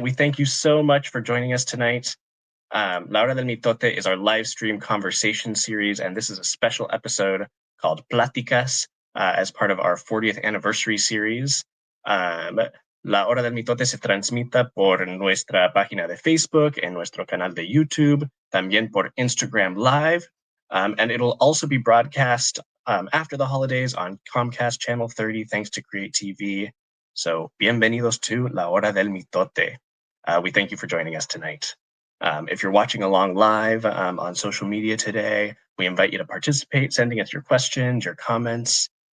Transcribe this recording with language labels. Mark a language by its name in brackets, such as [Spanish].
[English] We thank you so much for joining us tonight. La Hora del Mitote is our live stream conversation series, and this is a special episode called Pláticas as part of our 40th anniversary series. [Spanish] La Hora del Mitote se transmite por nuestra página de Facebook, en nuestro canal de YouTube, también por Instagram Live. [English] And it'll also be broadcast after the holidays on Comcast Channel 30, thanks to Create TV. So, bienvenidos to La Hora del Mitote. We thank you for joining us tonight. If you're watching along live on social media today, we invite you to participate, sending us your questions, your comments.